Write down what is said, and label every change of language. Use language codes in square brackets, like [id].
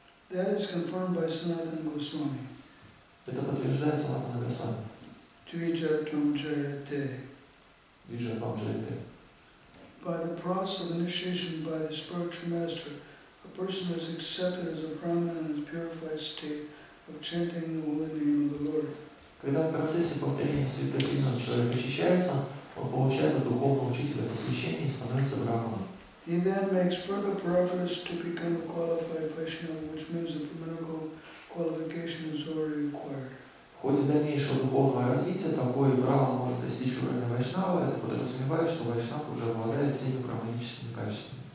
[en] That is confirmed by Sanatana Goswami. [ru] Это подтверждает Санатана Госвами. [sa] Dvija tvam jayate. Двиджа там джайте. [en] By the process of initiation by the spiritual master, a person is accepted as a Brahman in his purified state of chanting the holy name of the Lord. [ru] Когда в процессе повторения святых имен человек очищается, он получает от духовного учителя посвящение и становится браманом. He then makes further progress to become a qualified Vaishnava, which means the brahmanical qualification is already acquired. В ходе дальнейшего духовного развития такой браман может достичь уровня вайшнава, это подразумевает, что вайшнав уже обладает всеми браманическими качествами.